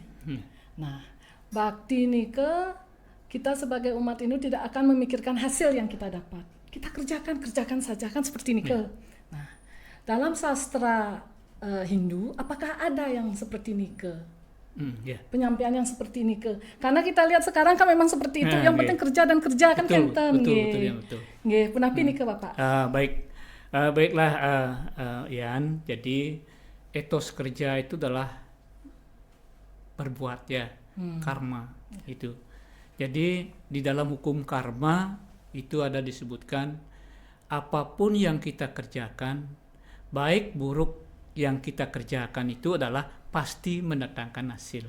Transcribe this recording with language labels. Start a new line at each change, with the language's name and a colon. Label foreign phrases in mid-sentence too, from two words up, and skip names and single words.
Indonesian: Nah, bakti nih kita sebagai umat Hindu tidak akan memikirkan hasil yang kita dapat. Kita kerjakan saja kan seperti ini ke. Nah, dalam sastra Hindu, apakah ada yang seperti ini ke? Penyampaian yang seperti ini ke. Karena kita lihat sekarang kan memang seperti itu. Yang penting kerja dan kerja kan kenten. Betul.
Balinese: Nggih, punapi nih ke Bapak.
Indonesian: Baik. Baiklah Yan, jadi etos kerja itu adalah berbuat ya, karma itu. Jadi di dalam hukum karma itu ada disebutkan apapun yang kita kerjakan, baik buruk yang kita kerjakan itu adalah pasti mendatangkan hasil.